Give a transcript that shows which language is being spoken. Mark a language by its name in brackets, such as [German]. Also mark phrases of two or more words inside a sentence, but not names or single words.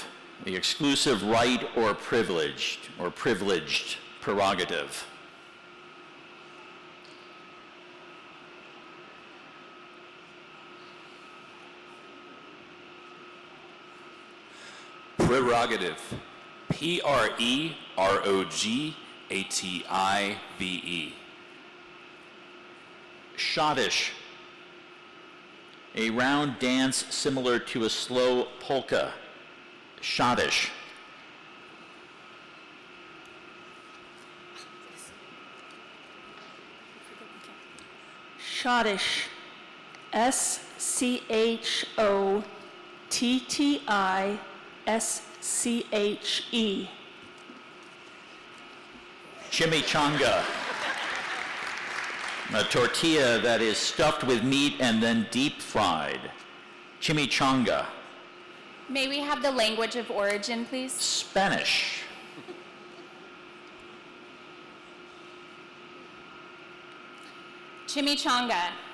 [English] The exclusive right or privileged prerogative. Prerogative. P-R-E-R-O-G-A-T-I-V-E. Schottisch. A round dance similar to a slow polka. Schottisch. Schottisch. S-C-H-O-T-T-I-S-C-H-E. Chimichanga. A tortilla that is stuffed with meat and then deep fried. Chimichanga. May we have the language of origin, please? Spanish. Chimichanga.